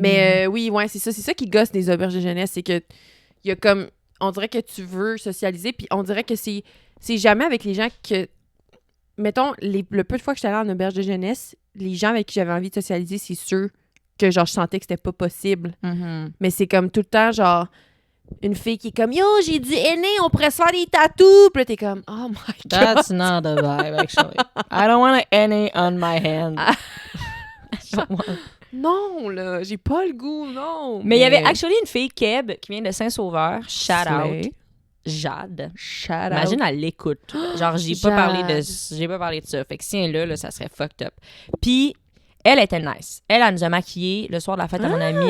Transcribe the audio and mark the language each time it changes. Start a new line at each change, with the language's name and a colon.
French: Mais oui, ouais, c'est ça qui gosse des auberges de jeunesse, c'est que il y a comme, on dirait que tu veux socialiser, puis on dirait que c'est jamais avec les gens que, mettons, le peu de fois que j'étais allée en auberge de jeunesse, les gens avec qui j'avais envie de socialiser, c'est sûr que genre je sentais que c'était pas possible. Mais c'est comme tout le temps genre, une fille qui est comme « Yo, j'ai dit aîné, on pourrait se faire des tatous! » Puis là, t'es comme «
English: Oh my God! » That's not a vibe, actually. I don't want any on my hand. I don't want-
French: Non, là, j'ai pas le goût, non! Mais il y avait actually une fille, Keb, qui vient de Saint-Sauveur.
English: Shout out. Slay. Jade. Shout out.
French: Imagine, elle l'écoute. Genre, j'ai pas parlé de ça. Fait que si elle est là, ça serait fucked up. Puis, elle était nice. Elle nous a maquillés le soir de la fête à mon amie.